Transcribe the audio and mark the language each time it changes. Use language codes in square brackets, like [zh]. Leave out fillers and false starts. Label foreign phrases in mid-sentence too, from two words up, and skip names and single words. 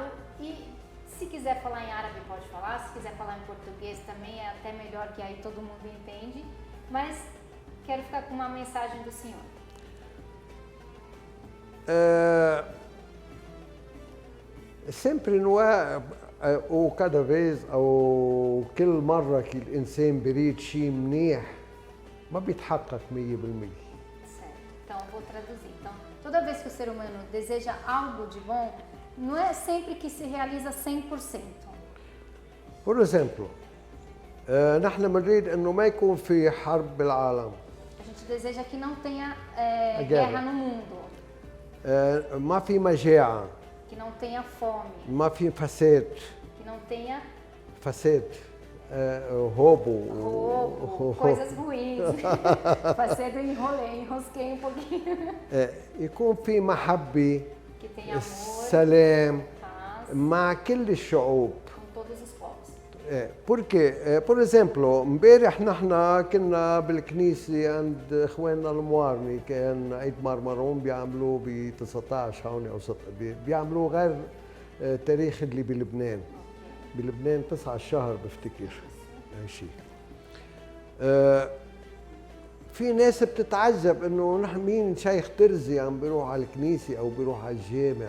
[pt] E se quiser falar em árabe pode falar, se quiser falar em português também é até melhor, que aí todo mundo entende. Mas quero ficar com uma mensagem do senhor. sempre não é [ar] وكذا vez أو كل مرة que الإنسان بريد شيء منيح ما بيتحقق 100%. [pt] Certo. Então, vou traduzir. Então, toda vez que o ser humano deseja algo de bom, não é sempre que se realiza 100%. Por exemplo, [ar] نحن بنريد إنه ما يكون في حرب بالعالم. [pt] A gente deseja que não tenha guerra. guerra no mundo, [ar] ما في مجاعة. [pt] que não tenha fome, [ar] ما في فساد. [pt] que não tenha فساد. roubo. coisas ruins. Passei do enrosquei um pouquinho. [ar] يكون في محبة. [pt] Que tenha amor, [ar] سلام [pt] paz, [ar] مع كل الشعوب. [pt] com todos os povos. porque, por exemplo, [ar] امبارح نحن كنا بالكنيسة عند اخواننا الموارني، كان عيد مرمرون بيعملوه ب 19 هون او بيعملوه غير تاريخ اللي بلبنان. بلبنان 9 الشهر بفتكر هالشيء. في ناس بتتعجب انه نحن مين شيخ ترزي عم بيروح على الكنيسة او بيروح على الجامع.